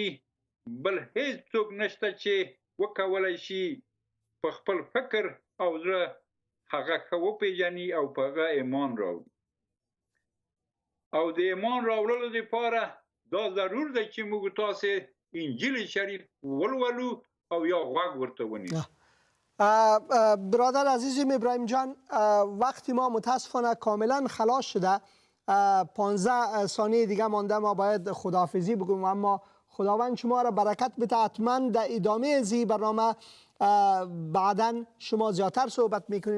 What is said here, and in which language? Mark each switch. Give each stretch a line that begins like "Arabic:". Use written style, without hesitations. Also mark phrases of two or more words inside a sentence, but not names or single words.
Pashto: بل هیڅ څوک نشته چې وکولی شي په خپل فکر او زړه هغه ښه وپېژني او په هغه ایمان راوړي. او د ایمان راوړلو لپاره دا ضرور دی چې موږ تاسې انجیل شریف ولولو او یا غوږ ورته ونیسو.
Persian: برادر عزیزم ابراهیم جان، وقتی ما متاسفانه کاملا خلاص شده. 15 ثانیه دیگه مانده، ما باید خداحافظی بگویم، اما خداوند شما را برکت بده. حتما در ادامه زی برنامه بعدا شما زیادتر صحبت میکنین.